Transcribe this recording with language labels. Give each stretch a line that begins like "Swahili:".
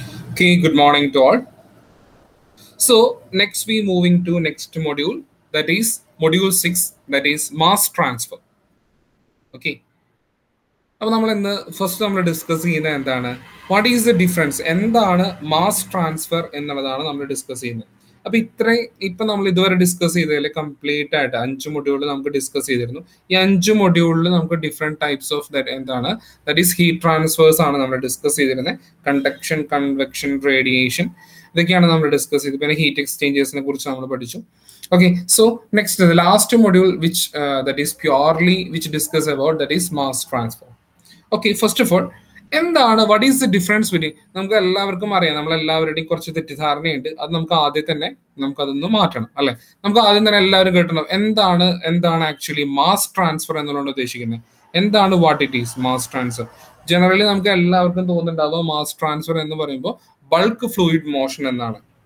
English: Okay, good morning to all. So next we moving to next module, that is module 6, that is mass transfer. Okay.
Malayalam: അപ്പോൾ നമ്മൾ ഇന്ന് first നമ്മൾ discuss ചെയ്യുന്നത് എന്താണ്,
English: what is the difference,
Malayalam: എന്താണ് mass transfer എന്നുള്ളതാണ് നമ്മൾ discuss ചെയ്യുന്നത്. അപ്പോൾ ഇപ്പം നമ്മൾ ഇതുവരെ ഡിസ്കസ് ചെയ്തതിൽ കംപ്ലീറ്റ് ആയിട്ട് 5 മൊഡ്യൂളിൽ നമുക്ക് ഡിസ്കസ് ചെയ്തിരുന്നു. ഈ 5 മൊഡ്യൂളിൽ നമുക്ക് ഡിഫറെൻറ്റ് ടൈപ്സ് ഓഫ് എന്താണ്,
English: that is heat transfers
Malayalam: ആണ് നമ്മൾ ഡിസ്കസ് ചെയ്തിരുന്നത്. കണ്ടക്ഷൻ, കൺവെക്ഷൻ, റേഡിയേഷൻ, ഇതൊക്കെയാണ് നമ്മൾ ഡിസ്കസ് ചെയ്തത്. പിന്നെ ഹീറ്റ് എക്സ്ചേഞ്ചേഴ്സിനെ കുറിച്ച് നമ്മൾ പഠിച്ചു.
English: Okay, so next, the last module which that is purely which discuss about, that is mass transfer. Okay, first of all,
Malayalam: എന്താണ്,
English: what is the difference between,
Malayalam: നമുക്ക് എല്ലാവർക്കും അറിയാം, നമ്മളെല്ലാവരുടെയും കുറച്ച് തെറ്റിദ്ധാരണയുണ്ട്. അത് നമുക്ക് ആദ്യം തന്നെ നമുക്കതൊന്ന് മാറ്റണം, അല്ലെ? നമുക്ക് ആദ്യം തന്നെ എല്ലാവരും കേട്ടണം എന്താണ് ആക്ച്വലി മാസ് ട്രാൻസ്ഫർ എന്നുള്ളത് ഉദ്ദേശിക്കുന്നത്. എന്താണ്,
English: What it is mass transfer?
Malayalam: Generally നമുക്ക് എല്ലാവർക്കും തോന്നുന്നുണ്ടാവുക മാസ് ട്രാൻസ്ഫർ എന്ന് പറയുമ്പോൾ ബൾക്ക് ഫ്ലൂയിഡ് മോഷൻ എന്നാണ്.